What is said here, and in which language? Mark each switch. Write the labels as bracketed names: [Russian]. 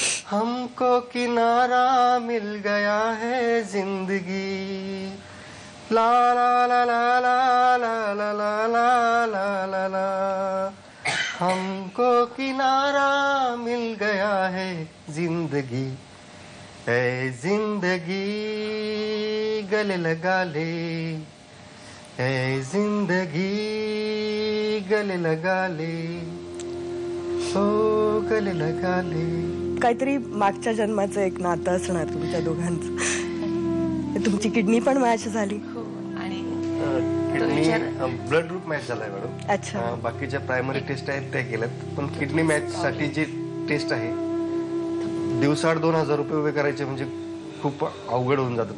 [Hindi] हमको किनारा मिल गया है जिंदगी. ला ला ला ला ला ला ला ला ला ला ला ला. हमको किनारा मिल गया है जिंदगी. ए जिंदगी गले लगा ले, ए जिंदगी गले लगा ले. हो गले लगाले. [Marathi] काहीतरी मागच्या जन्माचं एक नातं असणार तुमच्या दोघांचं. तुमची किडनी पण मॅच झाली. हो आणि किडनी ब्लड ग्रुप मॅच झालाय मॅडम. अच्छा. बाकीच्या प्रायमरी टेस्ट आहेत त्या केल्यात, पण किडनी मॅच साठी जी टेस्ट आहे दिवसाआड 2,000 रुपये उभे करायचे म्हणजे खूप अवघड होऊन जातं.